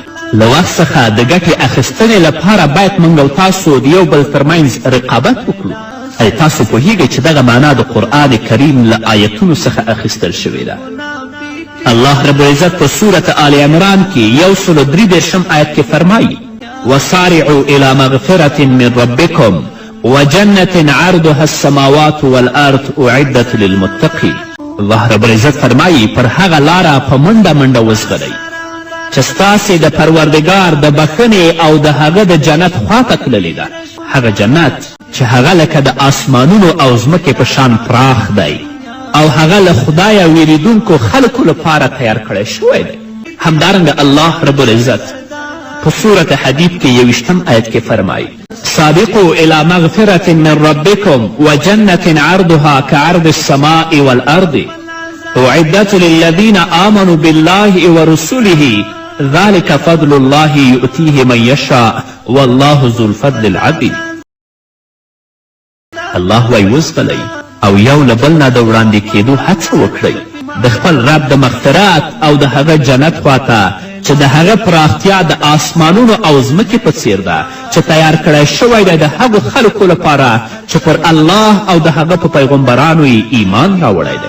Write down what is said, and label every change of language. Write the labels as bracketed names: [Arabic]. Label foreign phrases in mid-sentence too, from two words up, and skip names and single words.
[Pashto] له وخت څخه د ګټې اخیستنې لپاره باید موږ او تاسو د یو بل ترمنځ رقابت وکړو. ای تاسو پوهیږئ چې دغه معنا د قرآن کریم له آیتونو څخه اخیستل شوې ده. [Arabic] الله رب العزت [Pashto] په سورة آل عمران کې 133 آیت کې فرمایي: [Arabic] وسارعوا إلى مغفرة من ربكم وجنة عرضها السماوات والأرض أعدت للمتقين. الله رب العزت [Pashto] فرمایي پر هغه لاره په منډه منډه وزغلئ چې ستاسې د پروردګار د بښنې او د هغه د جنت خواته تللې ده. هغه جنت چې هغه لکه د آسمانونو او ځمکې په شان پراخ دی او هغه له خدایه ویریدونکو خلکو لپاره تیار کړی شوی دی. همدارنګه [Arabic] الله رب العزت [Pashto] په سورة حدید کې 21 آیت کې فرمایي: [Arabic] سابقوا إلى مغفرة من ربكم وجنة عرضها كعرض السماء والأرض أعدت للذين آمنوا بالله ورسله ذلك فضل الله يؤتيه من يشاء والله ذو الفضل العظيم. [Pashto] الله وایي وزغلئ او یو له بل نه د وړاندې کېدو هڅه وکړئ د خپل رب د مغفرت او د هغه جنت خواته چې د هغه پراختیا د آسمانونو او ځمکې په څیر ده، چې تیار کړی شوی دی د هغو خلکو لپاره چې پر الله او د هغه په پیغمبرانو یې ایمان راوړی دی.